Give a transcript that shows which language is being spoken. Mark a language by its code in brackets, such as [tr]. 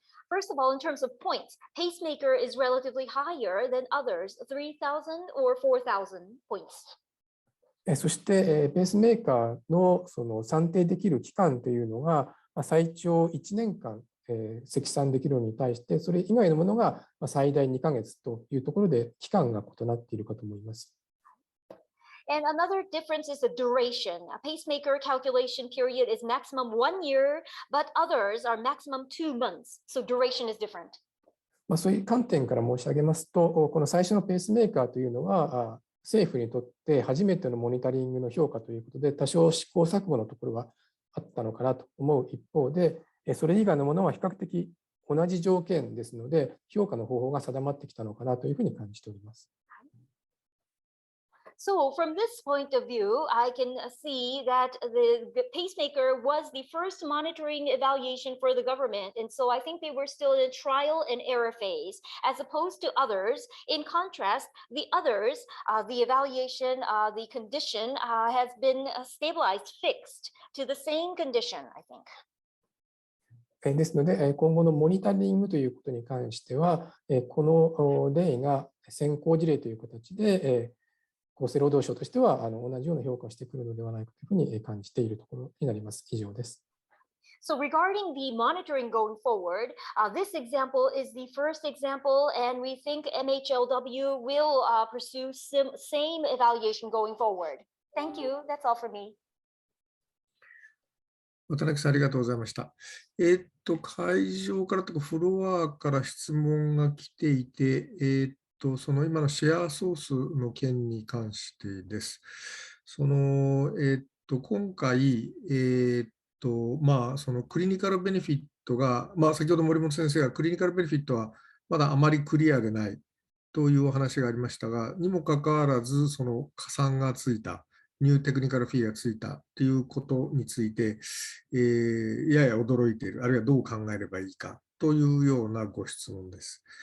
[en] First of all, in terms of points, pacemaker is relatively higher than others, 3,000 or 4,000 points. [ja] そしてペースメーカーのその算定できる期間というのが最長1年間積算できるのに対して、それ以外のものが最大2ヶ月というところで期間が異なっているかと思います。 [en] And another difference is the duration. A pacemaker calculation period is maximum 1 year, but others are maximum 2 months. So duration is different. [ja] そういう観点から申し上げますと、この最初のペースメーカーというのは、政府にとって初めてのモニタリングの評価ということで、多少試行錯誤のところはあったのかなと思う一方で、それ以外のものは比較的同じ条件ですので、評価の方法が定まってきたのかなというふうに感じております。 [en] So from this point of view, I can see that the pacemaker was the first monitoring evaluation for the government. And so I think they were still in a trial and error phase, as opposed to others. In contrast, the others, the evaluation, the condition has been stabilized, fixed to the same condition, I think. [ja] ですので、今後のモニタリングということに関しては、この例が先行事例という形で、厚生労働省としては同じような評価をしてくるのではないかというふうに感じているところになります。以上です。 [en] So regarding the monitoring going forward, this example is the first example, and we think MHLW will pursue same evaluation going forward. Thank you. That's all for me. [ja] 渡辺さん、ありがとうございました。会場からとかフロアから質問が来ていて、その今のシェアソースの件に関してです。今回、そのクリニカルベネフィットが、先ほど森本先生がクリニカルベネフィットはまだあまりクリアでないというお話がありましたが、にもかかわらず、その加算がついた、ニューテクニカルフィーがついたということについて、やや驚いている、あるいはどう考えればいいかというようなご質問です。